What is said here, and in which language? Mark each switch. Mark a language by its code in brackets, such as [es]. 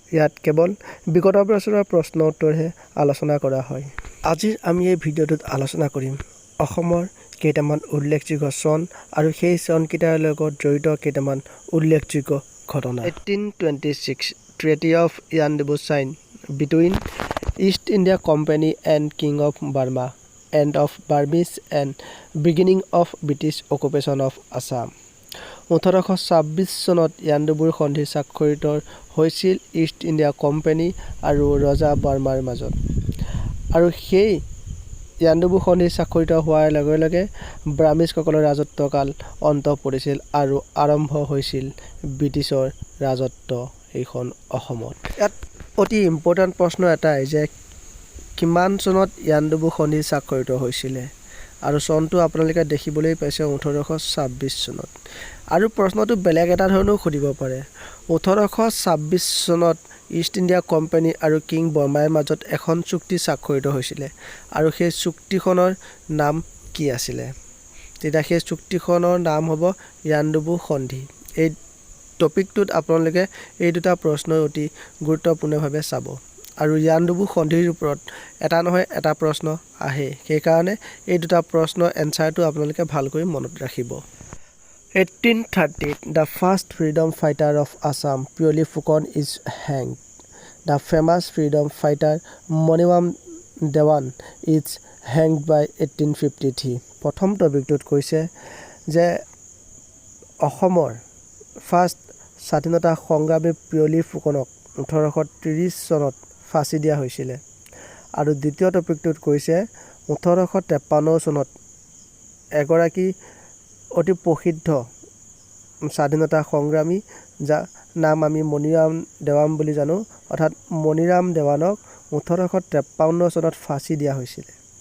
[as] ইয়াত কেৱল বিগত বছৰৰ প্ৰশ্ন উত্তৰহে আলোচনা কৰা হয়। আজি আমি এই ভিডিঅ'টোত আলোচনা কৰিম অসমৰ কেইটামান উল্লেখযোগ্য চন আৰু সেই চনকেইটাৰ লগত জড়িত কেইটামান উল্লেখযোগ্য ঘটনা। [en] 1826 Treaty of Yandebu signed between East India Company and King of Burma, end of Burmese and beginning of British occupation of Assam. [as] 1826 চনত ইয়াণ্ডাবুৰ সন্ধি স্বাক্ষৰিত হৈছিল ইষ্ট ইণ্ডিয়া কোম্পানী আৰু ৰজা বাৰ্মাৰ মাজত। আৰু সেই ইয়াণ্ডাবু সন্ধি স্বাক্ষৰিত হোৱাৰ লগে লগে ব্ৰাহ্মিছসকলৰ ৰাজত্বকাল অন্ত পৰিছিল আৰু আৰম্ভ হৈছিল ব্ৰিটিছৰ ৰাজত্ব এইখন অসমত। ইয়াত অতি ইম্পৰ্টেণ্ট প্ৰশ্ন এটাই যে কিমান চনত ইয়াণ্ডাবু সন্ধি স্বাক্ষৰিত হৈছিলে, আৰু চনটো আপোনালোকে দেখিবলৈ পাইছে 1826 চনত। আৰু প্ৰশ্নটো বেলেগ এটা ধৰণেও সুধিব পাৰে, 1826 চনত ইষ্ট ইণ্ডিয়া কোম্পানী আৰু কিং বৰ্মাৰ মাজত এখন চুক্তি স্বাক্ষৰিত হৈছিলে, আৰু সেই চুক্তিখনৰ নাম কি আছিলে? তেতিয়া সেই চুক্তিখনৰ নাম হ'ব ইয়াণ্ডাবু সন্ধি। এই টপিকটোত আপোনালোকে এই দুটা প্ৰশ্ন অতি গুৰুত্বপূৰ্ণভাৱে চাব, আৰু ইয়াণ্ডাবু সন্ধিৰ ওপৰত এটা নহয় এটা প্ৰশ্ন আহে, সেইকাৰণে এই দুটা প্ৰশ্নৰ এনচাৰটো আপোনালোকে ভালকৈ মনত ৰাখিব। [en] 1830 The first freedom fighter of Assam, Pioli Phukan, is hanged. The famous freedom fighter Moniram Dewan is hanged by 1853. [as] প্ৰথম টপিকটোত কৈছে যে অসমৰ ফাৰ্ষ্ট স্বাধীনতা সংগ্ৰামী পিয়লি ফুকনক 1830 চনত ফাঁচি দিয়া হৈছিলে। আৰু দ্বিতীয় টপিকটোত কৈছে 1853 চনত এগৰাকী অতি প্ৰসিদ্ধ স্বাধীনতা সংগ্ৰামী যাৰ নাম আমি মণিৰাম দেৱান বুলি জানো, অৰ্থাৎ মণিৰাম দেৱানক 1853 চনত ফাঁচি দিয়া হৈছিলে।